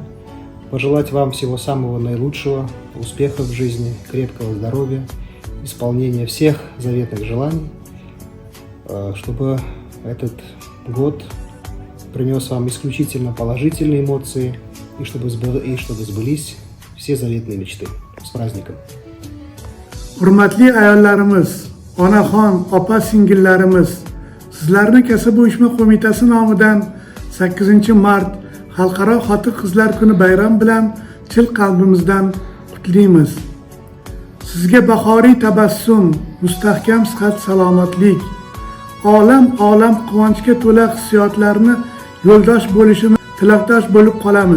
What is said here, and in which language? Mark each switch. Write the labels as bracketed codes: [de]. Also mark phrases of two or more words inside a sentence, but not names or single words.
[ru] Пожелать вам всего самого наилучшего, успехов в жизни, крепкого здоровья, исполнения всех заветных желаний, чтобы этот год принес вам исключительно положительные эмоции и чтобы сбылись все заветные mechты. С праздником! [uz] Hurmatli ayollarimiz, onaxon, opa-singillarimiz, sizlarni Kasaba uyushma qo'mitasi nomidan 8-mart Xalqaro xotin-qizlar kuni bayram bilan chil qalbimizdan qutlaymiz. Sizga bahoriy tabassum, mustahkam sihat salomatlik, olam quvonchga to'la hissiyotlarni yo'ldosh bo'lishini tilakdosh bo'lib qolamiz.